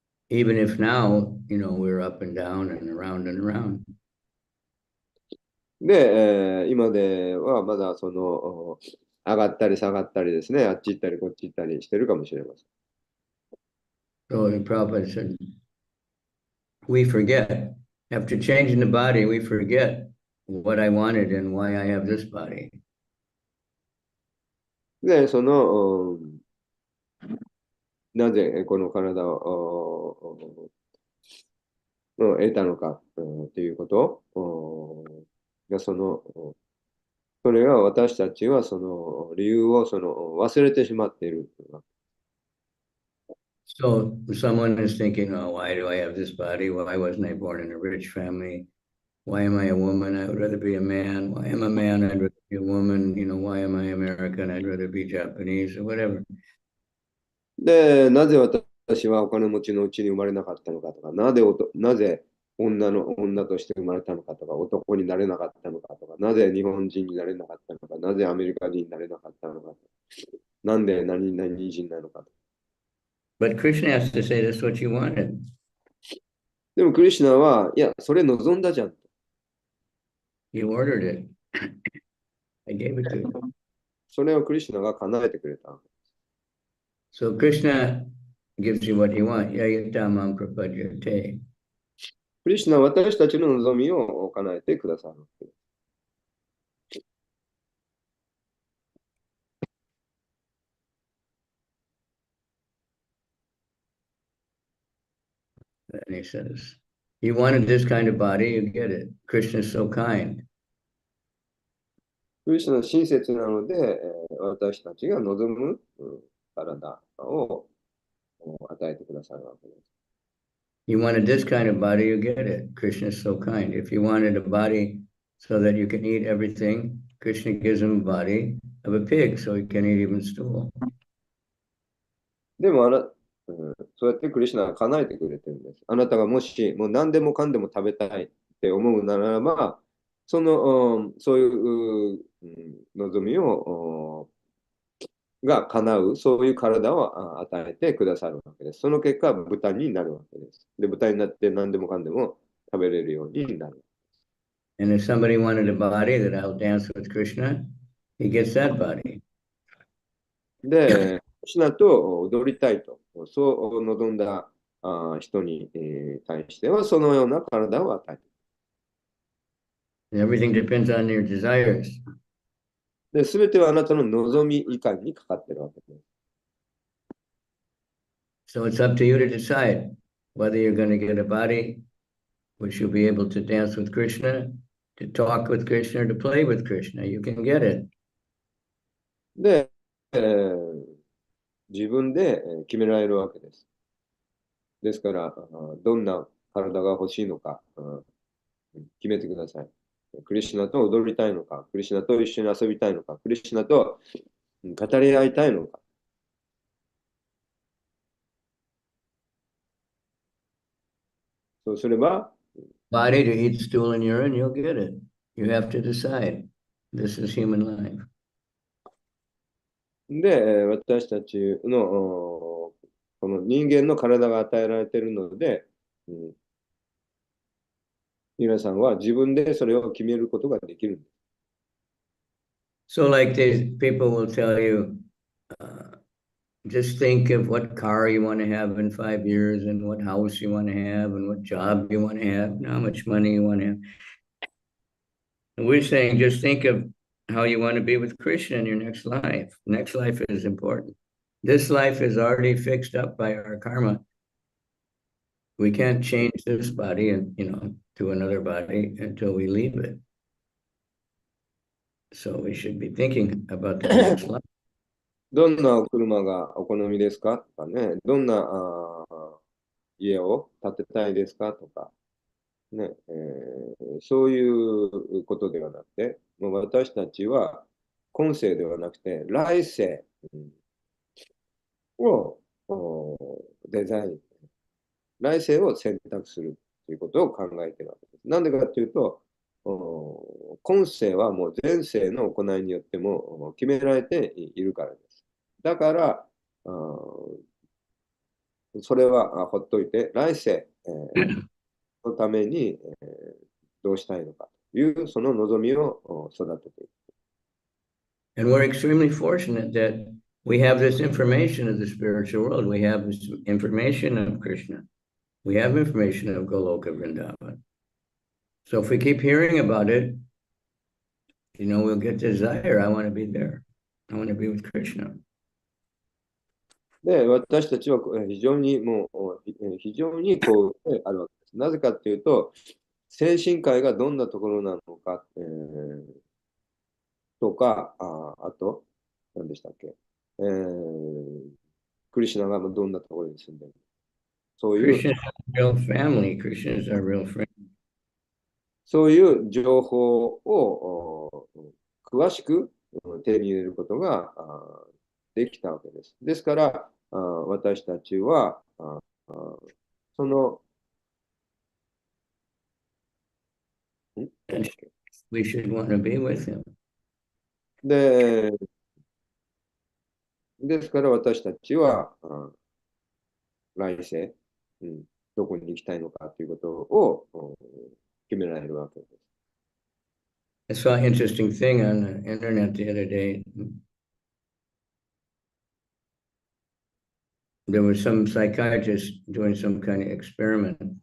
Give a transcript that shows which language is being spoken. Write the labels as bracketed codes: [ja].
[en] Even if now, we're up and down and around and around. [ja] で、今ではまだその上がったり下がったりですね、あっち行ったりこっち行ったりしてるかもしれません。 [en] So Prabhupada said, we forget. After changing the body, we forget what I wanted and why I have this body. [ja] で、その、なぜこの体を得たのかということが、そのそれが私たちはその理由を忘れてしまっている。 [en] So someone is thinking, oh, why do I have this body? Why wasn't I born in a rich family? Why am I a woman? I would rather be a man. Why am I a man? I'd rather be a woman. Why am I American? I'd rather be Japanese or whatever. [ja] で、なぜ私はお金持ちのうちに生まれなかったのかとか、なぜ女として生まれたのかとか、男になれなかったのかとか、なぜ日本人になれなかったのか、なぜアメリカ人になれなかったのか、なんで何々人なのかと。 [en] But Krishna has to say that's what you wanted. [ja] でもクリシュナは、いや、それ望んだじゃん。 [en] You ordered it. I gave it to you. [ja] それをクリシュナが叶えてくれた。 [en] So Krishna gives you what you want. [sa] Yayatamam prapadyate. [ja] クリシュナは私たちの望みを叶えてくださる。 [en] And he says, you wanted this kind of body, you get it. Krishna is so kind. [ja] クリシュナは親切なので、私たちが望む体を与えてくださるわけです。 [en] You wanted this kind of body, you get it. Krishna is so kind. If you wanted a body so that you can eat everything, Krishna gives him a body of a pig so he can eat even stool. [ja] でもそうやってクリシュナは叶えてくれてるんです。あなたがもしもう何でもかんでも食べたいって思うならば、そういう望みが叶う、そういう体を与えてくださるわけです。その結果、豚になるわけです。で、豚になって何でもかんでも食べれるようになる。 [en] And if somebody wanted a body that I'll dance with Krishna, he gets that body. [ja] で、クリシュナと踊りたいと、そう望んだ人に対しては、そのような体を与えて [en] And everything depends on your desires. [ja] で、すべてはあなたの望み以下にかかっているわけです。 [en] So it's up to you to decide whether you're going to get a body which you'll be able to dance with Krishna, to talk with Krishna, or to play with Krishna. You can get it. [ja] で、自分で決められるわけです。ですから、どんな体が欲しいのか、決めてください。クリシュナと踊りたいのか、クリシュナと一緒に遊びたいのか、クリシュナと語り合いたいのか。そうすれば、 [en] Body to eat stool and urine, you'll get it. You have to decide. This is human life. [ja] で、私たちのこの人間の体が与えられているので、皆さんは自分でそれを決めることができるんです。 [en] So, like these people will tell you, just think of what car you want to have in 5 years, and what house you want to have, and what job you want to have, and how much money you want to have. And we're saying, just think of how you want to be with Krishna in your next life. Next life is important. This life is already fixed up by our karma. We can't change this body and to another body until we leave it. So we should be thinking about the next life. [ja] どんなお車がお好みですかとかね、どんな家を建てたいですかとか、ねそういうことではなくて、もう私たちは今世ではなくて来世をデザイン、来世を選択するということを考えているわけです。なんでかというと、今世はもう前世の行いによっても決められているからです。だから、それはほっといて、来世、のために、どうしたいのかという、その望みを育てていく。 [en] And we're extremely fortunate that we have this information of the spiritual world. We have this information of Krishna. We have information of Goloka Vrindavan. So if we keep hearing about it, we'll get desire. I want to be there. I want to be with Krishna. [ja] で、私たちは非常に非常にこうあるわけです。なぜかというと、精神界がどんなところなのか、とか、あと、何でしたっけ、クリシュナがどんなところに住んでる、そういう、 [en] Krishna is our real family. Krishna is our real friend. [ja] そういう情報を詳しく手に入れることができたわけです。ですから、私たちは、その、なんだ [en] And [ja] っけ。 [en] we should want to be with him. [ja] で、ですから私たちは、来世、どこに行きたいのかということを決められるわけです。 [en] I saw an interesting thing on the internet the other day. There was some psychiatrist doing some kind of experiment.